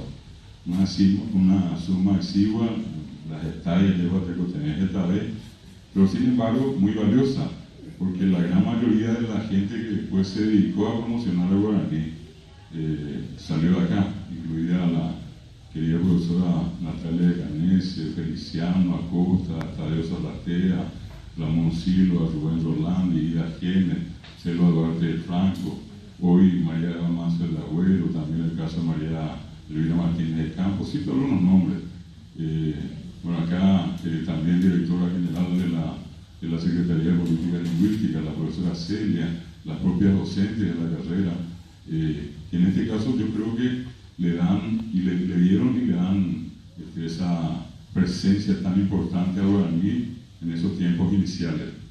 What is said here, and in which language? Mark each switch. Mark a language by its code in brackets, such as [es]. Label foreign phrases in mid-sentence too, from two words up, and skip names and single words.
[es] Una suma exigua, las hectáreas lleva que tenés esta vez, pero sin embargo muy valiosa, porque la gran mayoría de la gente que después se dedicó a promocionar el guaraní salió de acá, incluida la querida profesora Natalia de Canese, Feliciano Acosta, Tadeo Salatea, Ramón Silva, Rubén Rolandi, Ida Genes, Selva Duarte de Franco, hoy María de Manso del Agüero, también el caso de María Elvira Martínez de Campos, cito algunos nombres. Bueno, acá también directora general de la Secretaría de Política Lingüística, la profesora Celia, las propias docentes de la carrera, que en este caso yo creo que le dan y le dieron y le dan esa presencia tan importante al guaraní en esos tiempos iniciales.